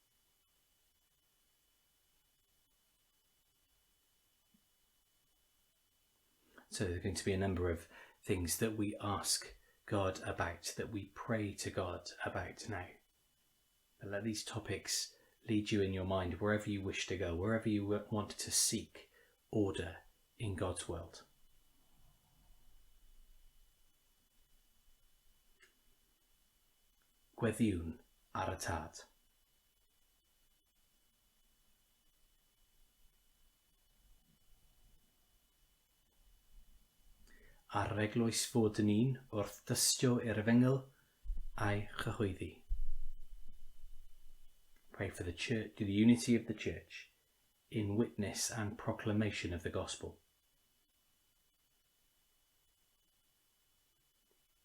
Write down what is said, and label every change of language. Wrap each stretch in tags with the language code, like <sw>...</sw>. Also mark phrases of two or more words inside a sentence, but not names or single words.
<en>So there's going to be a number of things that we ask God about, that we pray to God about now. But let these topics lead you in your mind wherever you wish to go, wherever you want to seek order in God's world.</en> <cy>Gweddiwn ar y tad. A'r eglwys fod yn un wrth dystio i'r efengyl a'i chyhoeddi.</cy> <en>Pray for the church, the unity of the church in witness and proclamation of the gospel.</en>